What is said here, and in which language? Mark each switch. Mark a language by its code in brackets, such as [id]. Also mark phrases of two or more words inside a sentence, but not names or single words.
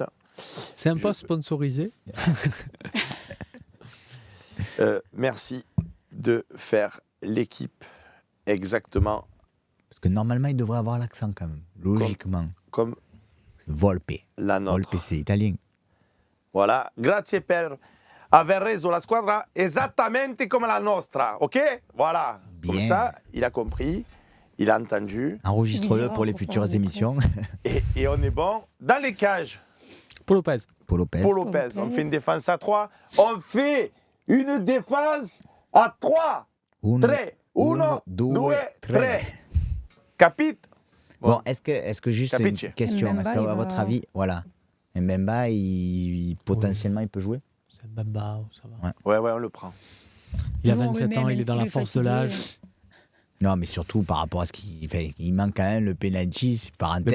[fr] C'est un poste sponsorisé. Merci de faire l'équipe exactement Parce que normalement, il devrait avoir l'accent quand même, logiquement. comme Volpe. la nôtre. Volpe, c'est italien. Voilà. [it] Grazie per aver reso la squadra esattamente come la nostra. [fr] OK? Voilà. Comme Bien. ça, il a compris, il a entendu. Enregistre-le pour les Pour futures faire une émissions. Et on est bon. Dans les cages, Paul Lopez. Paul Lopez. Paul Lopez, on fait une défense à 3. On fait une défense à 3. [it] Uno, 3. 1, 2, 3. Capite? [fr] Bon, est-ce que juste [it] Capisce. [fr] une question, Mbemba, est-ce qu'à il va- votre avis, voilà, Mbemba, potentiellement, il peut jouer? C'est Bamba, ça va. Ouais, on le prend. Il a Nous, on le 27 met, ans, il même est dans s'il la est force de fatigué. l'âge. Non, mais surtout par rapport à ce qu'il fait. Il manque quand même le penalty, c'est parenthèse.